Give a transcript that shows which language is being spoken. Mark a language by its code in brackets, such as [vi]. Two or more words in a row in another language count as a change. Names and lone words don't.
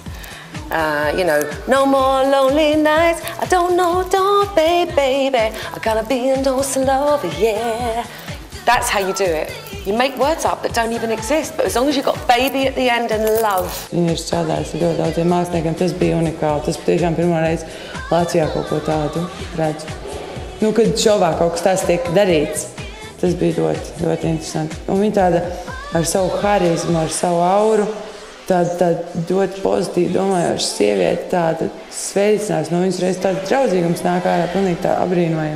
[en] You know, no more lonely nights. I don't know, don't, baby. I gotta be indoors to love, yeah. That's how you do it. You make words up that don't even exist, but as long as you've got baby at the end and love. [lv] Viņa ir strādājusi ļoti daudziem māksliniekiem, tas bija unikāli. Tas patiešām pirmo reizi Latvijā kaut ko tādu redzu. Kad šovā kaut kas tāds tiek darīts, tas bija ļoti, ļoti interesanti. Un viņa tāda ar savu harizmu, ar savu auru, tāda ļoti pozitīvi domājoša sieviete, tāda sveicinās no viņas reizes tāda draudzīgums nāk ārā, pilnīgi tā apbrīnojama.